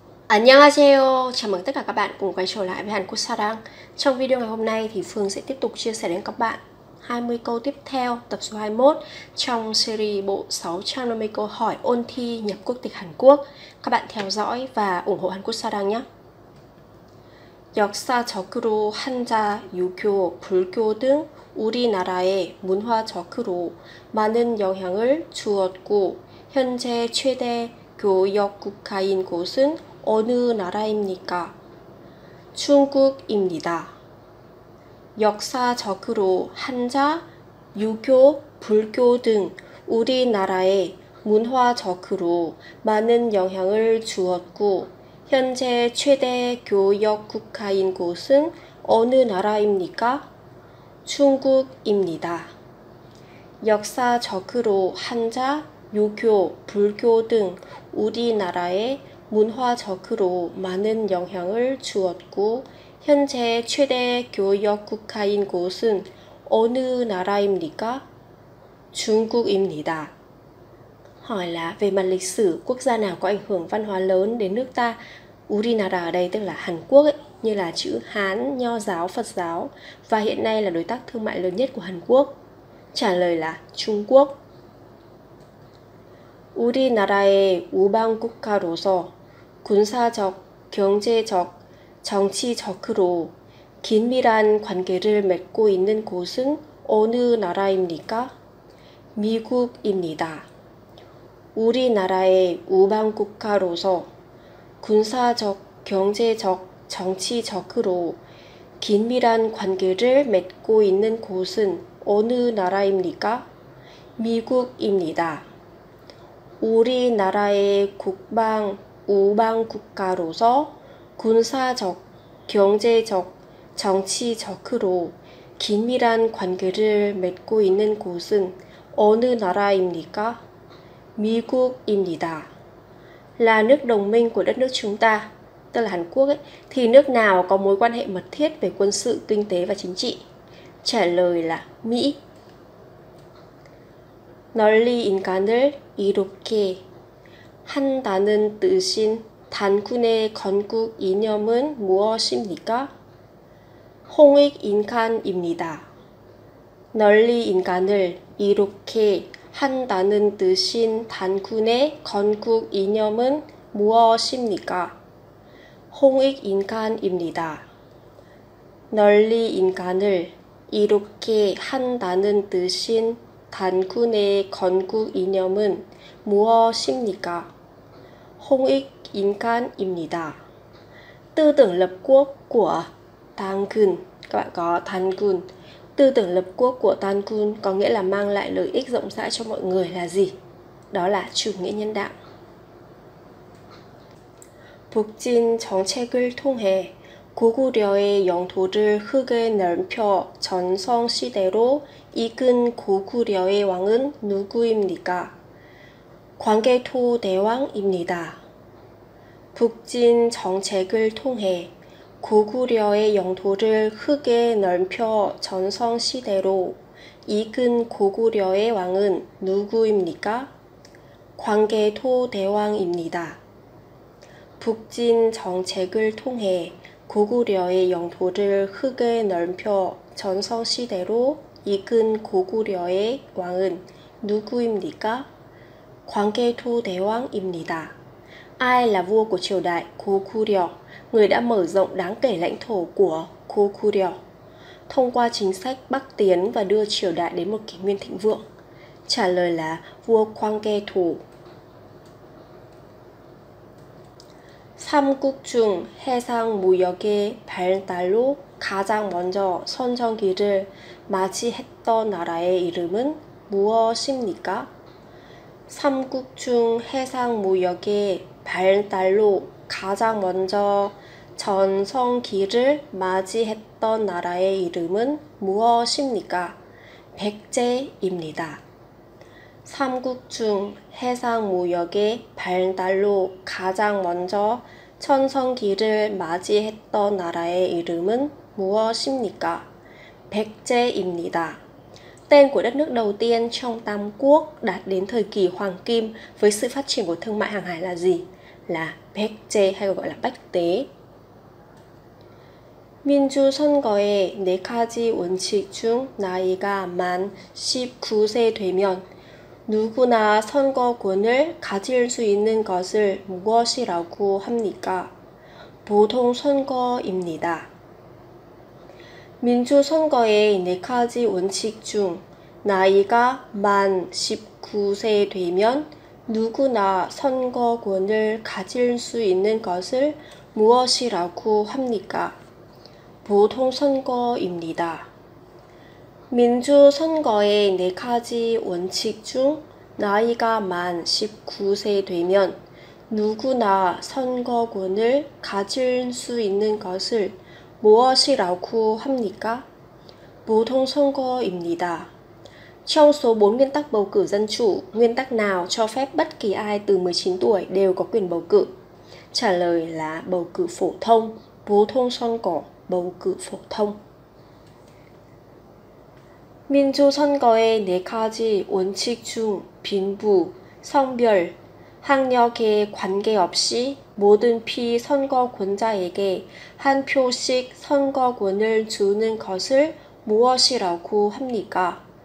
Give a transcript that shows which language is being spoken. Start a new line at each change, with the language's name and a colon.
Korean: Annyeonghaseyo,
Vietnamese: chào mừng tất cả các bạn cùng quay trở lại với Hàn Quốc Sarang. Trong video ngày hôm nay thì Phương sẽ tiếp tục chia sẻ đến các bạn 20 câu tiếp theo tập số 21 trong series bộ 650 câu hỏi ôn thi nhập quốc tịch Hàn Quốc. Các bạn theo dõi và ủng hộ Hàn Quốc Sarang nhé.
Korean: 역사적으로 한자, 유교, 불교 등 우리나라의 문화적으로 많은 영향을 주었고 현재 최대 교역 국가인 곳은 어느 나라입니까? 중국입니다. 역사적으로 한자, 유교, 불교 등 우리나라에 문화적으로 많은 영향을 주었고 현재 최대 교역 국가인 곳은 어느 나라입니까? 중국입니다. 역사적으로 한자, 유교, 불교 등 우리나라에 문화적으로 많은 영향을 주었고 현재 최대 교역 국가인 곳은 어느 나라입니까? 중국입니다.
Vietnamese: Hỏi là về mặt lịch sử, quốc gia nào có ảnh hưởng văn hóa lớn đến nước ta? Urinara ở đây tức là Hàn Quốc ấy, như là chữ Hán, Nho giáo, Phật giáo, và hiện nay là đối tác thương mại lớn nhất của Hàn Quốc. Trả lời là Trung Quốc.
Korean: 우리나라의 우방국가로서 군사적, 경제적, 정치적으로 긴밀한 관계를 맺고 있는 곳은 어느 나라입니까? 미국입니다. 우리나라의 우방국가로서 군사적, 경제적, 정치적으로 긴밀한 관계를 맺고 있는 곳은 어느 나라입니까? 미국입니다. 우리나라의 우방국가로서 군사적, 경제적, 정치적으로 긴밀한 관계를 맺고 있는 곳은 어느 나라입니까? 미국입니다.
Vietnamese: Là nước đồng minh của đất nước chúng ta, tức là Hàn Quốc ấy, thì nước nào có mối quan hệ mật thiết về quân sự, kinh tế và chính trị? Trả lời là Mỹ.
Korean: 널리 인간을 이롭게 한다는 뜻인 단군의 건국 이념은 무엇입니까? 홍익인간입니다. 널리 인간을 이롭게 한다는 뜻인 단군의 건국 이념은 무엇입니까? 홍익인간입니다. 널리 인간을 이롭게 한다는 뜻인 단군의 건국 이념은 무엇입니까? 홍익인간입니다.
Vietnamese: Tư tưởng lập quốc của Tangun, các bạn có Tangun. Tư tưởng lập quốc của Tangun có nghĩa là mang lại lợi ích rộng rãi cho mọi người là gì? Đó là chủ nghĩa nhân đạo.
Korean: 북진 정책을 통해 고구려의 영토를 흙에 넓혀 전성시대로 이끈 고구려의 왕은 누구입니까? 광개토 대왕입니다. 북진 정책을 통해 고구려의 영토를 흙에 넓혀 전성시대로 이끈 고구려의 왕은 누구입니까? 광개토 대왕입니다. 북진 정책을 통해 고구려의 영토를 흙에 넓혀 전성시대로 이끈 고구려의 왕은 누구입니까? 광개토 대왕입니다.
Vietnamese: Ai là vua của triều đại Goguryeo, người đã mở rộng đáng kể lãnh thổ của Goguryeo thông qua chính sách bắc tiến và đưa triều đại đến một kỷ nguyên thịnh vượng? Trả lời là vua 광개토.
Korean: 삼국 중 해상 무역의 발달로 가장 먼저 선전기를 맞이했던 나라의 이름은 무엇입니까? 삼국 중 해상 무역의 발달로 가장 먼저 전성기를 맞이했던 나라의 이름은 무엇입니까? 백제입니다. 삼국 중 해상 무역의 발달로 가장 먼저 전성기를 맞이했던 나라의 이름은 무엇입니까? 백제입니다.
Vietnamese: Tên của đất nước đầu tiên trong Tam Quốc đạt đến thời kỳ Hoàng Kim với sự phát triển của thương mại hàng hải là gì? là 백제 hay còn gọi là bách tế.
Korean: 민주선거의 4가지 원칙 중 나이가 만 19세 되면 누구나 선거권을 가질 수 있는 것을 무엇이라고 합니까? 보통선거입니다. 민주선거의 4가지 원칙 중 나이가 만 19세 되면 누구나 선거권을 가질 수 있는 것을 무엇이라고 합니까? 보통선거입니다. 민주선거의 4가지 원칙 중 나이가 만 19세 되면 누구나 선거권을 가질 수 있는 것을 무엇이라고 합니까? 보통선거입니다.
Vietnamese: Trong số 4 nguyên tắc bầu cử dân chủ, nguyên tắc nào cho phép bất kỳ ai từ 19 tuổi đều có quyền bầu cử? Trả lời là bầu cử phổ thông, 보통선거, bầu cử phổ thông.
Korean: 민주선거의 4가지 원칙 중 빈부, 성별, 학력에 관계없이 모든 피선거권자에게 한 표씩 선거권을 주는 것을 무엇이라고 합니까?